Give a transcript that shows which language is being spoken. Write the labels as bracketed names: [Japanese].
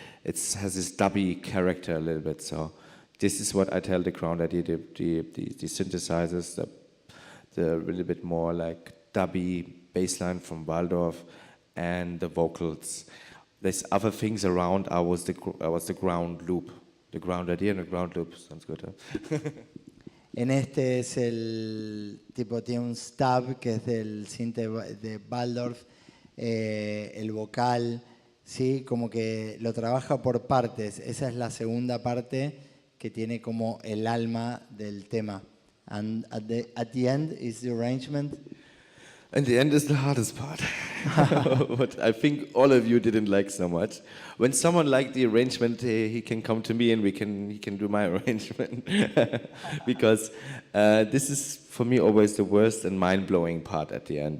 [English] It has this dubby character a little bit. So this is what I tell the crowd. I did the synthesizers, the little bit more like dubby bass line from Waldorf, and the vocals. There's other things around. I was the ground loop. The ground idea and the ground loop. Sounds good, huh? [Spanish] En este es el tipo, tiene un stab que es del synth de Waldorf, el vocal, ¿sí? Como que lo trabaja por partes. Esa es la segunda parte que tiene como el alma del tema. [English] And at the end is the arrangement. And the end is the hardest part. What I think all of you didn't like so much. When someone liked the arrangement, he can come to me and he can do my arrangement. Because this is for me always the worst and mind-blowing part at the end.